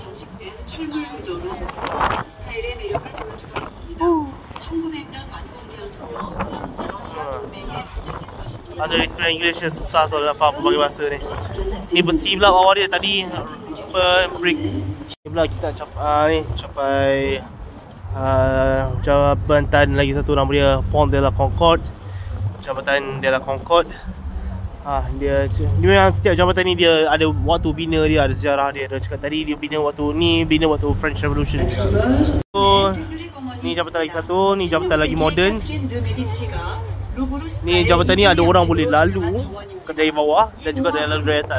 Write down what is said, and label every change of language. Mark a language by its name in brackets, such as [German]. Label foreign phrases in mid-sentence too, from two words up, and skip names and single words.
[Malay] Ada [English] explain English [Malay] yang susah tu nak faham berbagai bahasa ni. Ni besi pula bawah dia tadi brick. Ni pula kita capai jambatan lagi satu nama dia Pont de la Concorde. Jambatan de la Concorde. Dia memang setiap jambatan ni dia ada waktu bina dia, ada sejarah dia. Dia cakap tadi dia bina waktu [English] French Revolution. [Malay] So ni jambatan lagi satu, ni jambatan lagi moden. Ni jambatan ni ada orang boleh lalu dari bawah dan juga ada lalu dari atas.